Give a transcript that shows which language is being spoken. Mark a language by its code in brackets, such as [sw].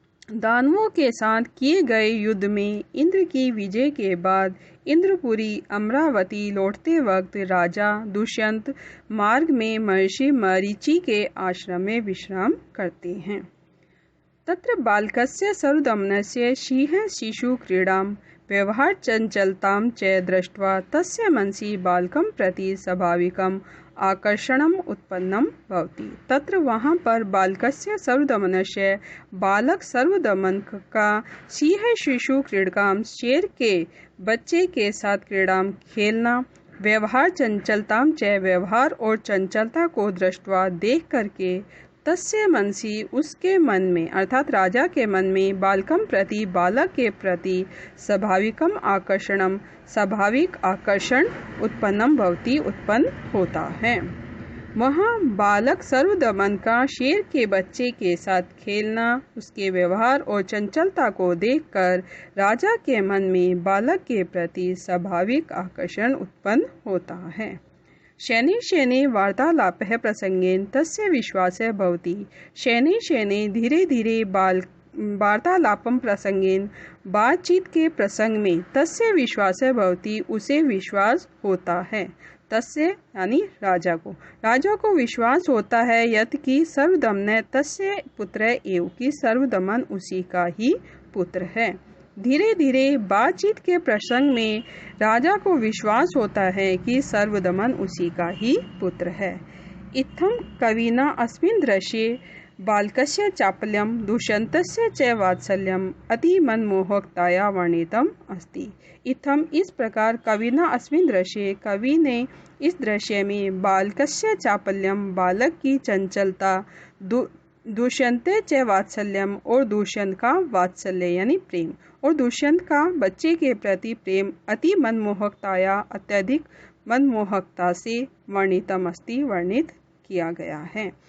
[hi] दानवों के साथ किए गए युद्ध में इंद्र की विजय के बाद इंद्रपुरी अमरावती लौटते वक्त राजा दुष्यंत मार्ग में महर्षि मरीचि के आश्रम में विश्राम करते हैं। [sa] तत्र बालकस्य सर्वदमनस्य सिंह शिशु क्रीडां व्यवहार चंचलतां च दृष्ट्वा तस्य मनसि बालकं प्रति स्वाभाविकम् आकर्षणम् उत्पन्नं भवति। तत्र [hi] वहाँ पर [sa] बालकस्य सर्वदमनस्य, [hi] बालक सर्वदमन का, [sa] सिंह शिशु क्रीडकाम, [hi] शेर के बच्चे के साथ क्रीडाम खेलना, व्यवहार चंचलतां च, व्यवहार और चंचलता को [sa] दृष्ट्वा [hi] देख करके, [sa] तस्य मनसि [hi] उसके मन में अर्थात राजा के मन में बालकम प्रति, बालक के प्रति स्वाभाविकम आकर्षणम, स्वाभाविक आकर्षण उत्पन्नम भवति, उत्पन्न होता है। वहाँ बालक सर्वदमन का, शेर के बच्चे के साथ खेलना, उसके व्यवहार और चंचलता को देखकर राजा के मन में बालक के प्रति स्वाभाविक आकर्षण उत्पन्न होता है। [sa] शनैः वार्तालापः प्रसंगेन तस्य विश्वासः भवति। शनैः [hi] धीरे धीरे [sa] वार्तालापम प्रसंगेन, [hi] बातचीत के प्रसंग में, [sa] तस्य विश्वासः भवति [hi] उसे विश्वास होता है। तस्य यानी राजा को विश्वास होता है यत् कि [sa] सर्वदमन तस्य पुत्र एव, [hi] कि सर्वदमन उसी का ही पुत्र है। धीरे धीरे बातचीत के प्रसंग में राजा को विश्वास होता है कि सर्वदमन उसी का ही पुत्र है। [sa] इत्थं कविना अस्मिन् दृश्ये बालकस्य चापल्यं दुष्यन्तस्य च वात्सल्यम् अति मनमोहकतया वर्णितम् अस्ति। इत्थं [hi] इस प्रकार [sa] कविना अस्मिन् दृश्ये, [hi] कवि ने इस दृश्य में बालकस्य चापल्यम, बालक की चंचलता, दुष्यन्ते च वात्सल्यम और दुष्यंत का वात्सल्य यानी प्रेम, और दुष्यंत का बच्चे के प्रति प्रेम अति मनमोहकताया, अत्यधिक मनमोहकता से [sa] वर्णितम अस्ति, [hi] वर्णित किया गया है।